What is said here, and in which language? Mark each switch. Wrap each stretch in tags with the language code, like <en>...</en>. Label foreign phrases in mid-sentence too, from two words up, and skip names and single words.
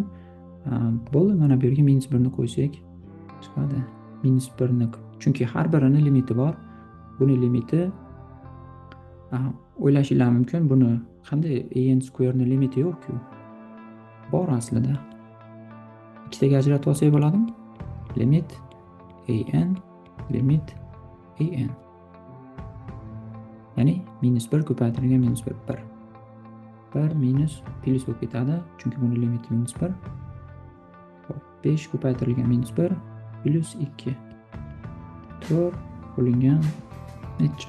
<uz>Bo'ldi, mana bu yerga minus 1 ni qo'ysak chiqadi. Minus 1 ni, chunki har birini limiti bor. Buni limiti o'ylashinglar mumkin, buni qanday an square ni limiti yo'q-ku. Bor aslida. Ikkitaga ajratib olsak bo'ladimi? Limit an limit an. Ya'ni minus 1 ko'paytirilgan minus 1 1. 1 minus plus bo'lib ketadi, chunki buni limiti minus 1. 5 ko'paytirilgan minus 1 plus 2. 4 bo'lingan necha?</uz>